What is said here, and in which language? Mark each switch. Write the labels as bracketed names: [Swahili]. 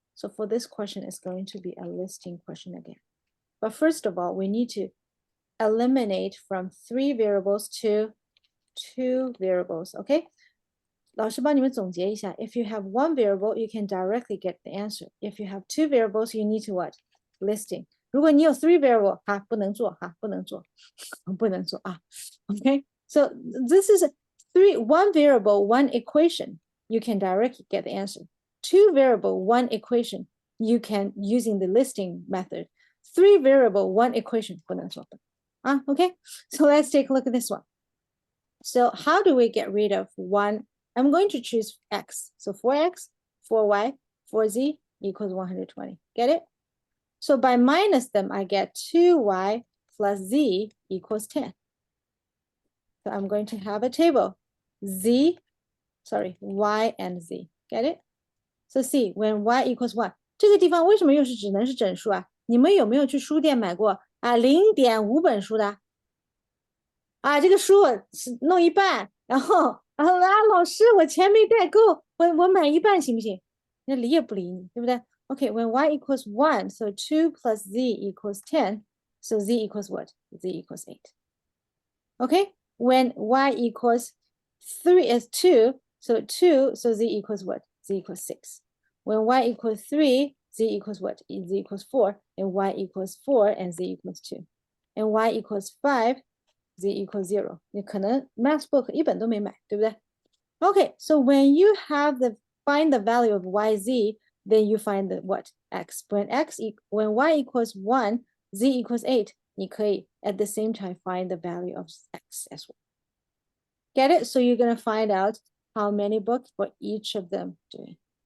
[English] So for this question, it's going to be a listing question again. But first of all, we need to eliminate from 3 variables to 2 variables, okay? [Chinese] 老师帮你们总结一下. [English] If you have 1 variable, you can directly get the answer. If you have 2 variables, you need to what? Listing. [Chinese] 如果你有 3 variable, 不能做, 不能做, 不能做, okay? [English] So this is 1 variable, 1 equation. You can directly get the answer. 2 variable, 1 equation. You can using the listing method. 3 variable, 1 equation. [Chinese] 不能做. [English] Okay? So let's take a look at this one. So how do we get rid of 1? I'm going to choose x. So 4x, 4y, 4z equals 120. Get it? So by minus them, I get 2y plus z equals 10. So I'm going to have a table. Y and z. Get it? So see, when y equals 1, [Chinese] 这个地方为什么又是只能是整数啊？你们有没有去书店买过0.5本书的？这个书是弄一半，然后老师我钱没带够，我买一半行不行？那理也不理你，对不对？ [English] Okay, when y equals 1, so 2 plus z equals 10, so z equals what? Z equals 8. Okay, when y equals 3 is 2, so z equals what? Z equals 6. When y equals 3, z equals what? Z equals 4, and y equals 4, and z equals 2. And y equals 5, z equals 0. [Chinese] 你可能 math book 一本都没买，对不对？ [English] Okay, so when you have find the value of yz, then you find the what? X. When y equals 1, z equals 8, [Chinese] 你可以 [English] at the same time find the value of x as well. Get it? So you're going to find out how many books for each of them doing.